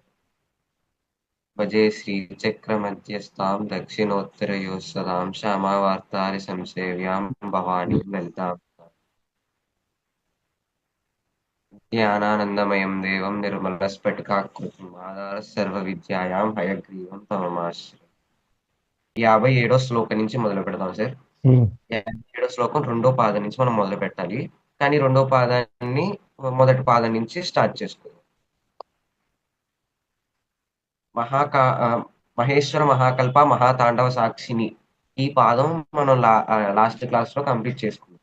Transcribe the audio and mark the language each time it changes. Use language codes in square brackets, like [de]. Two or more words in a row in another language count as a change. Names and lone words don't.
[sa] भजे श्रीचक्रमध्यस्थां दक्षिणोत्तरयोः सदां श्यामावार्तारिसंसेव्यां भवानीं ललितां ज्ञानानन्दमयं देवं निर्मलस्फटिकाकृतिम् आधारः सर्वविद्यायां हयग्रीवं तममाश्रये. [te] 57వ శ్లోకం నుంచి మొదలు పెడదాం సార్. ఉమ్, 57వ శ్లోకం రెండో పాదం నుంచి మనం మొదలు పెట్టాలి. కానీ రెండో పాదాన్ని మొదటి పాదం నుంచి స్టార్ట్ చేసుకుందాం. [sa] మహాకా మహేశ్వర మహాకల్ప మహాతాండవ సాక్షిని [te] ఈ పాదం మనం [en] last class [te] లో కంప్లీట్ చేసుకున్నాం.